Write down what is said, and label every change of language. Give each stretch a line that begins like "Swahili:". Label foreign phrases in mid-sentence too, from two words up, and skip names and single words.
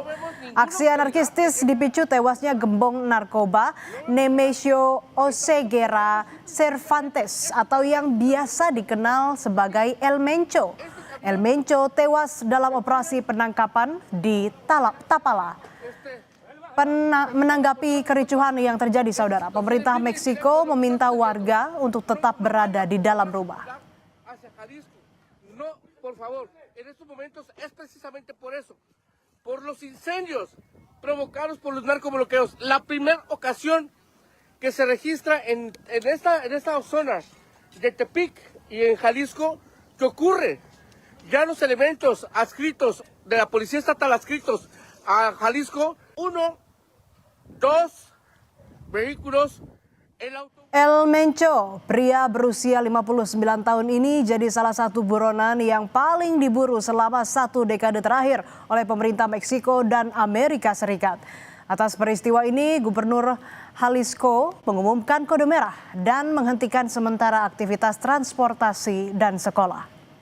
Indonesian: Aksi anarkistis dipicu tewasnya gembong narkoba Nemesio Oseguera Cervantes atau yang biasa dikenal sebagai El Mencho. El Mencho tewas dalam operasi penangkapan di Tapala. Menanggapi kericuhan yang terjadi, saudara, pemerintah Meksiko meminta warga untuk tetap berada di dalam rumah.
Spanish: No, por favor, en estos momentos es precisamente por eso, por los incendios provocados por los narcobloqueos. La primera ocasión que se registra en esta zona de Tepic y en Jalisco que ocurre. Ya los elementos adscritos de la Policía Estatal adscritos a Jalisco, 1, 2 vehículos.
Indonesian: El Mencho, pria berusia 59 tahun ini jadi salah satu buronan yang paling diburu selama 1 dekade terakhir oleh pemerintah Meksiko dan Amerika Serikat. Atas peristiwa ini, Gubernur Jalisco mengumumkan kode merah dan menghentikan sementara aktivitas transportasi dan sekolah.